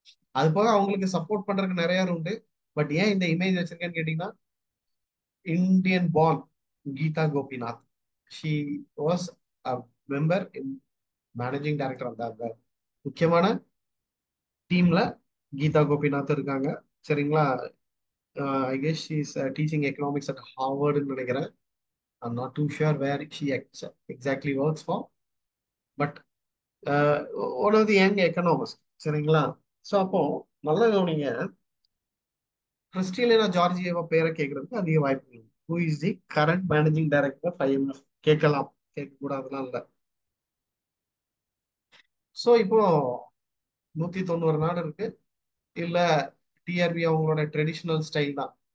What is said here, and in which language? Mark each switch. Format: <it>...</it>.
<ta>அது போக அவங்களுக்கு சப்போர்ட் பண்றதுக்கு நிறைய பேர் உண்டு. பட் ஏன் இந்த இமேஜ் வச்சிருக்கேன்னு கேட்டீங்கன்னா, Indian born Geetha Gopinath,</ta> <en>she was a member in managing director</en> <ta>அந்த முக்கியமான டீம்ல கீதா கோபிநாத் இருக்காங்க. சரிங்களா?</ta> <en>I guess she is teaching economics at ஹார்வர்டுன்னு</en> <ta>நினைக்கிறேன்.</ta> <en>I'm not too sure where she exactly works for, but one of the young economists.</en> <ta>சரிங்களா? So அப்போ நல்லா கவனிங்க, கிறிஸ்டியனா ஜார்ஜியவா பேரை கேட்கறதுக்கு அதிக வாய்ப்பு.</ta> <en>who is the current managing director of IMF</en> <ta>கேட்கலாம், கேட்கக்கூடாதுலாம் இல்லை. ஸோ இப்போ 190 நாடு இருக்கு. இல்ல TRP அவங்களோட ட்ரெடிஷனல் ஸ்டைல் தான்.</ta>